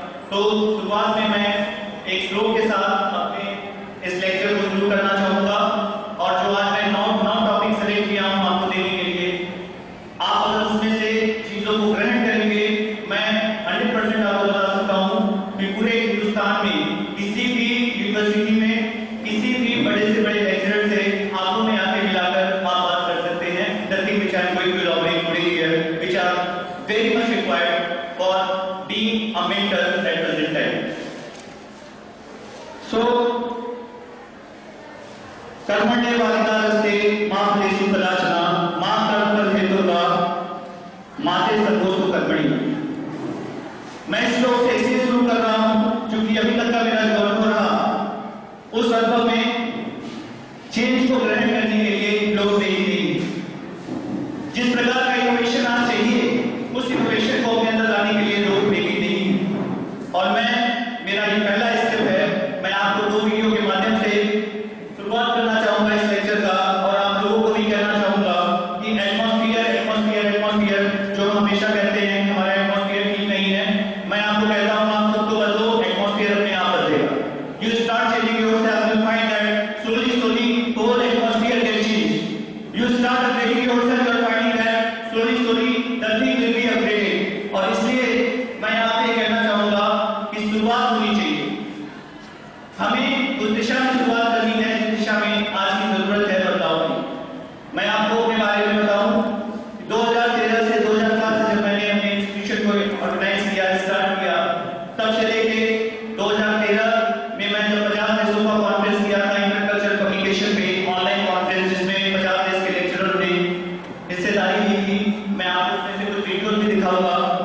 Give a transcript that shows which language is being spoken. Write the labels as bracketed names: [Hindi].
[Hindi] तो शुरुआत में मैं एक श्लोक के साथ अपने इस लेक्चर को शुरू करना चाहूंगा, और जो आज मैं नौ टॉपिक सेलेक्ट किया हूं आपको देने के लिए, आप अगर उसमें से चीजों को ग्रहण करेंगे, मैं 100% आपको बता सकता हूं कि पूरे हिंदुस्तान में किसी भी यूनिवर्सिटी में किसी भी बड़े से बड़े लेक्चरर से आंखों में आंखें मिलाकर आप बात कर सकते हैं। [English] Nothing which I am going to elaborate today here, which are very much required for being a mentor at present time. [Sanskrit] So, कर्मण्येवाधिकारस्ते मा फलेषु कदाचन मा कर्मफलहेतुर्वा माते सर्वोस्तु कर्मणि। [Hindi] मैं इस श्लोक से इसलिए शुरू कर रहा हूं क्योंकि अभी तक का मेरा जो अनुभव रहा, उस अनुभव में चेंज को ग्रहण करने के लिए लोग नहीं थे। जिस प्रकार का इनोवेशन आज चाहिए, उस इनोवेशन को अपने अंदर लाने के लिए लोग नहीं थे। और मेरा ये पहला स्टेप है, मैं आपको 2 वीडियो के माध्यम से शुरुआत करना चाहूंगा इस लेक्चर का, और आप लोगों को भी कहना चाहूंगा कि एटमॉस्फेयर जो हम हमेशा कहते हैं हमारा एटमॉस्फेयर ठीक नहीं है, मैं आपको कहता हूं आप खुद को बदलो, एटमॉस्फेयर अपने आप बदलेगा। [English] You start changing yourself, you will find that slowly whole atmosphere will change. You start upgrading yourself, you are finding that slowly the thing will be upgraded. [Hindi] और इसलिए मैं यहाँ पे कहना चाहूंगा कि शुरुआत होनी चाहिए, हमें उस दिशा में शुरुआत करनी है जिस दिशा में आज की जरूरत है बदलाव की। मैं आपको अपने बारे में बताऊं, 2013 से 2004 से जब मैंने अपने इंस्टीट्यूशन को ऑर्गेनाइज किया, स्टार्ट किया, तब से लेके 2013 में मैं जब 50 देशों का कॉन्फ्रेंस किया था इंटरकल्चरल कम्युनिकेशन पे, ऑनलाइन कॉन्फ्रेंस जिसमें 50 देश के लेक्चरर ने हिस्सेदारी ली थी, मैं आपको उसमें से कुछ वीडियोस भी दिखाऊंगा।